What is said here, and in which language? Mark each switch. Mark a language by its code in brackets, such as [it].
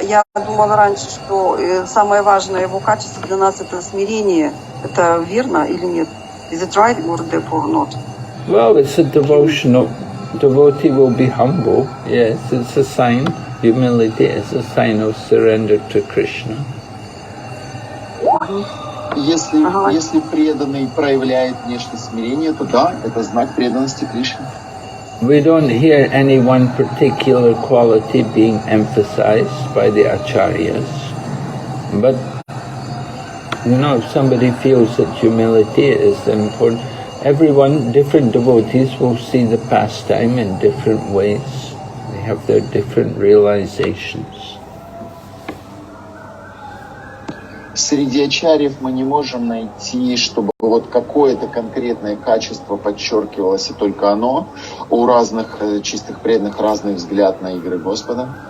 [ru] Я думала раньше, что самое важное его качество для нас это смирение. Это верно или нет? [en] Is it right, Gurudev, or not? Well, it's a devotional. Devotee will be humble. Yes, it's a sign. Humility is a sign of surrender to Krishna. [ru] Если преданный проявляет внешнее смирение, то да, это знак преданности Кришне. [en] We don't hear any one particular quality being emphasized by the acharyas, but if somebody feels that humility is important, everyone, different devotees will see the pastime in different ways. They have their different realizations. [ru] Среди ачарьев мы не можем найти, чтобы вот какое-то конкретное качество подчеркивалось, и только оно. У разных чистых преданных разный взгляд на игры Господа.